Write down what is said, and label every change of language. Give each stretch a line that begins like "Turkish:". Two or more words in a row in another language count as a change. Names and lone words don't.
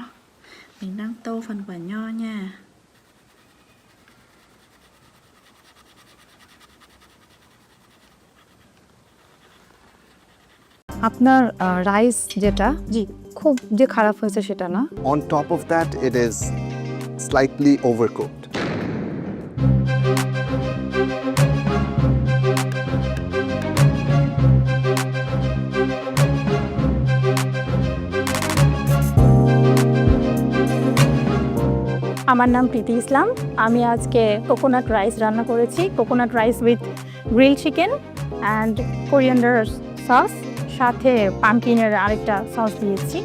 Vietnamese: Mình đang tô phần quả nho nha.
Bangla: আপনার রাইস যেটা জি খুব যে খারাপ হয়েছে সেটা না
English: On top of that, it is slightly overcooked.
Bangla: আমার নাম প্রীতি ইসলাম। আমি আজকে
English: coconut rice
Bangla: রান্না করেছি,
English: coconut rice with grill chicken and coriander sauce,
Bangla: সাথে পামকিনের আরেকটা সস দিয়েছি।